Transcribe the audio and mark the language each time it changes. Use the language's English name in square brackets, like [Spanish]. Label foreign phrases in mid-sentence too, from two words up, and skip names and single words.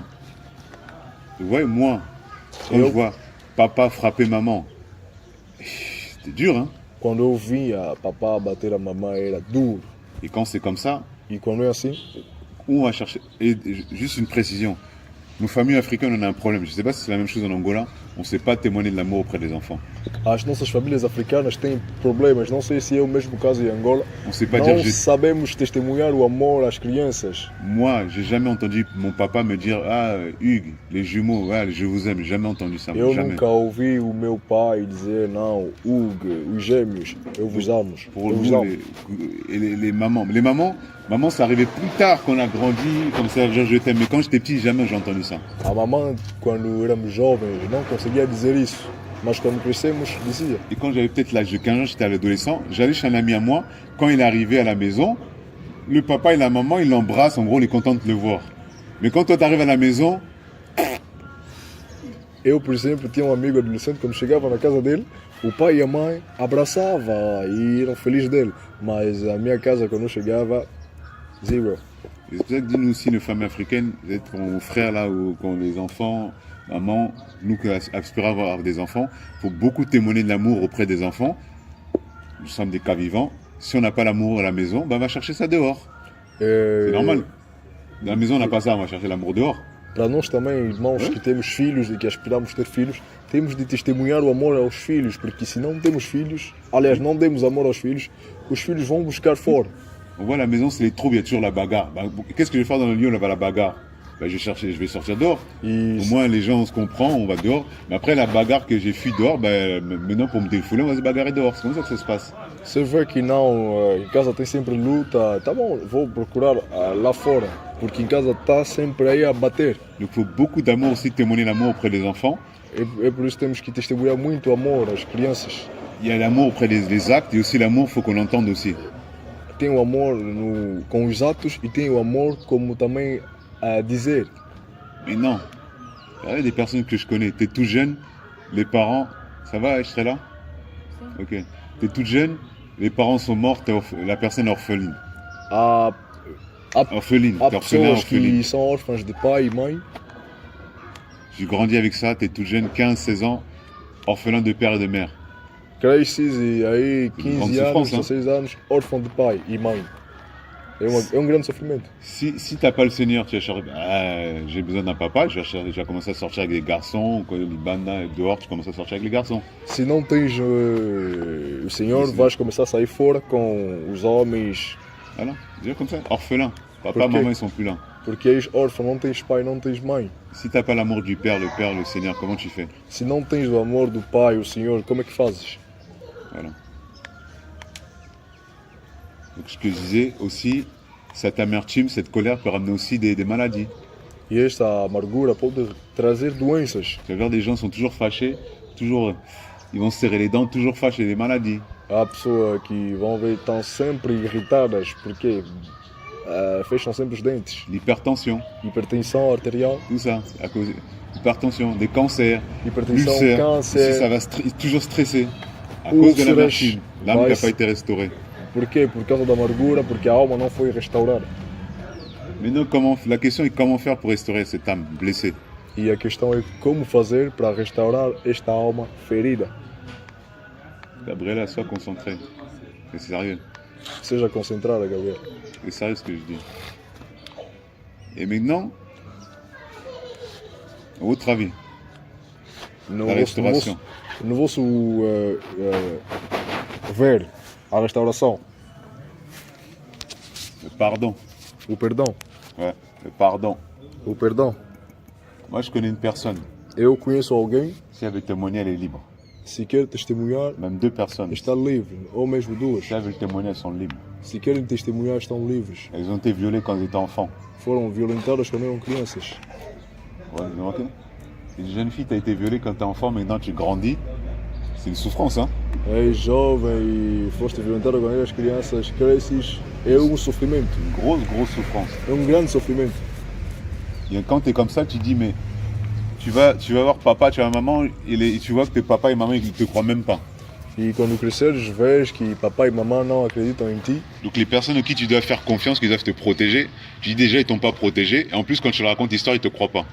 [French] Tu vois, moi, quand je vois papa frapper maman, c'était dur, hein. [Portuguese] Quando eu via papá bater a mamãe, era duro. [French] Et quand c'est comme ça, [Portuguese] E quando é assim, [French] où on va chercher. Et juste une précision. Nos familles africaines, on a un problème. Je ne sais pas si c'est la même chose en Angola. On ne sait pas témoigner de l'amour auprès des enfants. [Portuguese] as nossas famílias africanas têm problemas. Não sei se é o mesmo caso em Angola. [French] On ne sait pas [Portuguese] Não [French] dire. [Portuguese] sabemos testemunhar o amor às crianças. [French] Moi, j'ai jamais entendu mon papa me dire ah Hugues, les jumeaux, ah, je vous aime. J'ai jamais entendu ça. [Portuguese] Eu [French] Jamais. [Portuguese] nunca ouvi o meu pai dizer não, Hugo, os gêmeos, eu vos amo. [French] Pour [Portuguese] Eu vos [French] nous, [Portuguese] amo. [French] les mamans. Les mamans, maman, ça arrivait plus tard qu'on a grandi, comme ça, je t'aime. Mais quand j'étais petit, jamais j'ai entendu ça. [Portuguese] A mamãe, quando éramos jovens, não conseguia dizer isso. Mas quando crescemos, dizia. [French] Et quand j'avais peut-être l'âge de 15 ans, j'étais adolescent, j'allais chez un ami à moi. Quand il est arrivé à la maison, le papa et la maman, ils l'embrassent. En gros, on est content de le voir. Mais quand toi, tu arrives à la maison, [Portuguese] Eu, por exemplo, tinha um amigo adolescente, quando chegava na casa dele, o pai e a mãe abraçavam e eram felizes dele. Mas a minha casa, quando eu chegava, zero. [French] c'est pour ça que dit nous aussi, nos familles africaines, peut-être qu'on frères là, ou qu'on les enfants, maman, nous qui aspirons à avoir des enfants, il faut beaucoup témoigner de l'amour auprès des enfants. Nous sommes des cas vivants. Si on n'a pas l'amour à la maison, ben on va chercher ça dehors. C'est normal. Dans la maison, on n'a pas ça, on va chercher l'amour dehors. [Portuguese] Para nós também, irmãos que temos filhos e que aspiramos ter filhos, temos de testemunhar o amor aos filhos, porque se não temos filhos, aliás, não demos amor aos filhos, os filhos vão buscar fora. [French] On voit à la maison, c'est les troubles, il y a toujours la bagarre. Ben, qu'est-ce que je vais faire dans le lieu où on va la bagarre? Ben, je vais sortir dehors. [Portuguese] E [French] Au moins, les gens, on se comprend, on va dehors. Mais après, la bagarre que j'ai fui dehors, ben, maintenant, pour me défouler, on va se bagarrer dehors. C'est comme ça que ça se passe. [Portuguese] você vê que não, em casa tem sempre luta, tá bom, vou procurar lá fora, porque em casa tá sempre aí a bater. [French] Donc, il faut beaucoup d'amour aussi, témoigner l'amour auprès des enfants. [Portuguese] É por isso que temos que testemunhar muito amor às crianças. [French] Il y a l'amour auprès des actes et aussi l'amour, il faut qu'on l'entende aussi. [Portuguese] Tem o amor com os atos e tem o amor como também a dizer. [French] Mais non. Il y a des personnes que je connais. T'es tout jeune, les parents. Ça va, je serai là? Ok. T'es toute jeune, les parents sont morts, la personne est orpheline. [Portuguese] Há [French] Orpheline, t'es orphelin, [Portuguese] pessoas que [French] orpheline. [Portuguese] são órfãs de pai e mãe. [French] J'ai grandi avec ça, t'es toute jeune, 15-16 ans, orphelin de père et de mère. [Portuguese] Cresces e aí [French] grande [Portuguese] 15 anos, [French] souffrance, hein? [Portuguese] 16 anos, órfão de pai e mãe. É um grande sofrimento. [French] Si t'as pas le Seigneur, tu vas chercher, j'ai besoin d'un papa, je vais commencer à sortir avec des garçons, quand les bandas dehors, tu commences à sortir avec les garçons. [Portuguese] Se não tens o Senhor, Sim. vais começar a sair fora com os homens, [French] Voilà, déjà comme ça, orphelin. Papa, Ok. maman, ils sont plus là. [Portuguese] porque és órfão, não tens pai, não tens mãe. [French] Si t'as pas l'amour du Père, le Seigneur, comment tu fais? [Portuguese] Se não tens o amor do pai, o Senhor, como é que fazes? [French] Voilà. Donc ce que je disais aussi, cette amertume, cette colère peut ramener aussi des maladies. [Portuguese] E esta amargura pode trazer doenças. [French] Tu vas voir, des gens sont toujours fâchés, toujours, ils vont se serrer les dents, toujours fâchés, des maladies. [Portuguese] Há pessoas que vão ver estão sempre irritadas porque fecham sempre os dentes. [French] L'hypertension, [Portuguese] Hipertensão arterial, [French] tout ça, à cause d'hypertension, des cancers, [Portuguese] hipertensão, [French] ulcères, [Portuguese] câncer. [French] aussi, ça va toujours stresser à cause de [Portuguese] Úlceras, [French] l'amertume, l'âme qui n'a [Portuguese] vai- [French] pas été restaurée. [Portuguese] Por quê? Por causa da amargura, porque a alma não foi restaurada. [French] Maintenant, la question est comment faire pour restaurer cette âme blessée. [Portuguese] E a questão é como fazer para restaurar esta alma ferida. [French] Gabriela, sois concentrée. C'est sérieux. [Portuguese] Seja concentrada, Gabriel. [French] C'est sérieux ce que je dis. Et maintenant, à votre avis, [Portuguese] No [French] la [Portuguese] vosso, [French] restauration. [Portuguese] no vosso ver a restauração, [French] Le pardon. [Portuguese] o perdão. [French] Ouais, le pardon. [Portuguese] O perdão. [French] Moi, je connais une personne. [Portuguese] Eu conheço alguém, [French] Si elle veut témoigner, elle est libre. [Portuguese] se quer testemunhar, [French] Même deux personnes. [Portuguese] está livre, ou mesmo duas. [French] Si elles veulent témoigner, elles sont libres. [Portuguese] Se querem testemunhar, estão livres. [French] Elles ont été violées quand elles étaient enfants. [Portuguese] Foram violentadas quando eram crianças. [French] Ouais, vous avez remarqué? Une jeune fille, tu as été violée quand tu es enfant, maintenant tu grandis. C'est une souffrance, hein. [Portuguese] És jovem e foste violentado com as crianças, cresces, é sofrimento. [French] Une grosse souffrance. [Portuguese] É grande sofrimento. [French] Et quand tu es comme ça, tu dis, mais tu vas voir papa, tu vas voir maman, et tu vois que tes papa et maman, ils ne te croient même pas. [Portuguese] E quando cresceres, vês que papai e mamãe não acreditam em ti. [French] Donc les personnes à qui tu dois faire confiance, qui doivent te protéger, tu dis déjà, ils t'ont pas protégé, et en plus, quand tu leur racontes l'histoire, ils te croient pas.